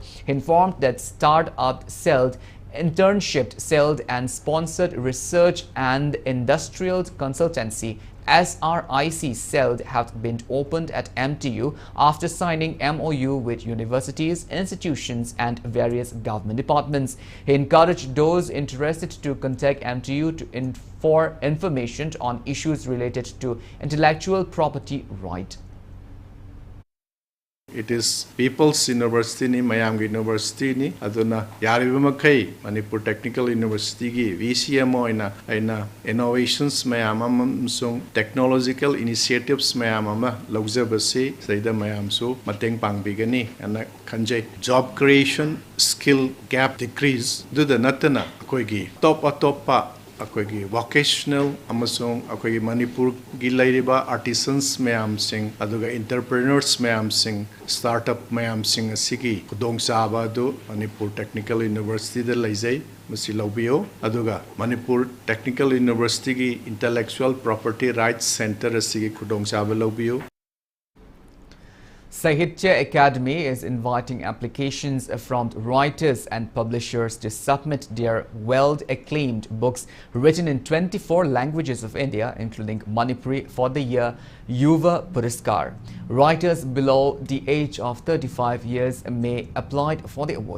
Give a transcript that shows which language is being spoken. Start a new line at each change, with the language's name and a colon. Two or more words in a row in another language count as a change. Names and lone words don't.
English: He informed that start-up celled internship, celled and sponsored research and industrial consultancy SRIC cell have been opened at MTU after signing MOU with universities, institutions and various government departments. He encouraged those interested to contact MTU for information on issues related to intellectual property right. It is
Manipuri: People's University ni Mayam University ni aduna yariba makai Manipur Technical University gi VCMO ina innovations mayam amsung
English: technological initiatives
Manipuri: mayam ama laujabase saida mayam so mateng pangbigani ana khanjai
English: job creation skill gap decrease
Manipuri: duda natana koi gi top akoigi vocational amasung akoigi Manipur gi lairiba artisans mayam sing aduga entrepreneurs mayam sing startup mayam sing asigi kudong saba do Manipur Technical University da laijai masi laubio aduga Manipur Technical University gi
English: intellectual property rights center
Manipuri: asigi kudong saba laubio.
English: Sahitya Academy is inviting applications from writers and publishers to submit their well-acclaimed books written in 24 languages of India, including Manipuri, for the year Yuva Puraskar. Writers below the age of 35 years may apply for the award.